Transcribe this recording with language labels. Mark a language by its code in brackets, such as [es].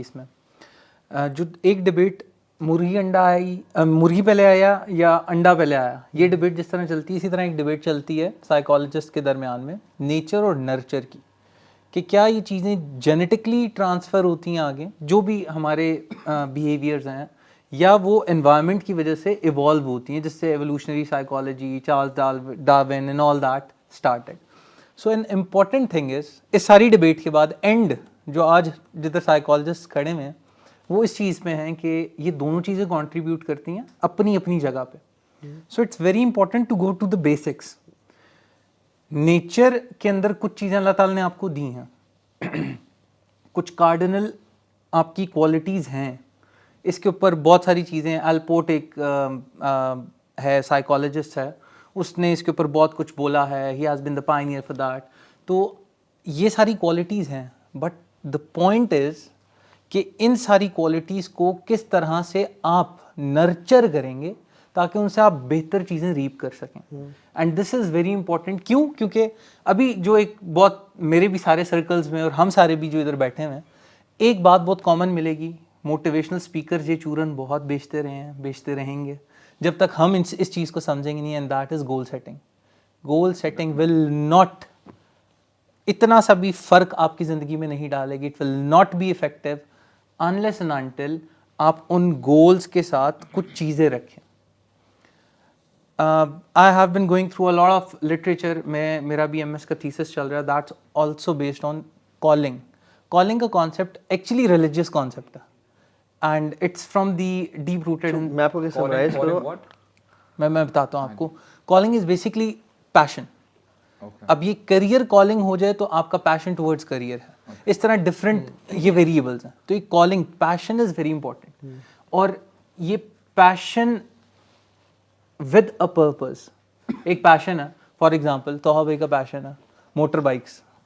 [ur] اس میں جو ایک ڈبیٹ مرغی پہلے آیا یا انڈا پہلے آیا, یہ ڈبیٹ جس طرح چلتی ہے اسی طرح ایک ڈبیٹ چلتی ہے سائیکالوجسٹ کے درمیان میں نیچر اور نرچر کی, کہ کیا یہ چیزیں جینیٹکلی ٹرانسفر ہوتی ہیں آگے, جو بھی ہمارے بیہیویئرز ہیں, یا وہ انوائرمنٹ کی وجہ سے ایوالو ہوتی ہیں, جس سے evolutionary psychology, Charles Darwin [en] And all that started. So an important thing is, [ur] اس ساری ڈبیٹ کے بعد اینڈ جو آج جدھر سائیکالوجسٹ کھڑے ہوئے ہیں وہ اس چیز میں ہیں کہ یہ دونوں چیزیں کنٹریبیوٹ کرتی ہیں اپنی اپنی جگہ پہ. [en] So it's very important to go to the basics. [ur] Nature کے اندر کچھ چیزیں اللہ تعالیٰ نے آپ کو دی ہیں, کچھ کارڈنل آپ کی کوالٹیز ہیں, اس کے اوپر بہت ساری چیزیں. الپورٹ ایک ہے سائیکالوجسٹ ہے, اس نے اس کے اوپر بہت کچھ بولا ہے, [en] He has been the pioneer for that. [ur] تو یہ ساری کوالٹیز ہیں, [en] but the point is [ur] کہ ان ساری کوالٹیز کو کس طرح سے آپ نرچر کریں گے تاکہ ان سے آپ بہتر چیزیں ریپ کر سکیں. [en] And this is very important. [ur] کیوں؟ کیونکہ ابھی جو ایک بہت میرے بھی سارے سرکلز میں اور ہم سارے بھی جو ادھر بیٹھے ہوئے ہیں, ایک بات بہت کامن ملے گی, موٹیویشنل اسپیکر یہ چورن بہت بیچتے رہے ہیں, بیچتے رہیں گے جب تک ہم اس چیز کو سمجھیں گے نہیں. [en] And that is goal setting. Goal setting will not [ur] اتنا سا بھی فرق آپ کی زندگی میں نہیں ڈالے گی. [en] it will not be effective unless and until [ur] آپ ان گولز کے ساتھ کچھ چیزیں رکھیں. [en] I have been going through a lot of literature. [ur] میرا بھی MS کا تھیسس چل رہا ہے, [en] that's also based on calling. Calling کا concept actually religious concept ہے, and it's from the deep rooted in. [ur] میں آپ کو کیا سمرائز کروں, میں بتاتا ہوں آپ کو. [en] Calling is basically passion. [ur] اب یہ کریئر کالنگ ہو جائے تو آپ کا پیشن ٹورڈز کریئر ہے, اس طرح ڈفرینٹ یہ ویریبلز ہیں. تو یہ calling passion [en] is very important, [ur] اور یہ پیشن [en] With a purpose. [ur] ایک پیشن ہے, فار ایگزامپل توحا بھائی کا پیشن ہے موٹر بائکس.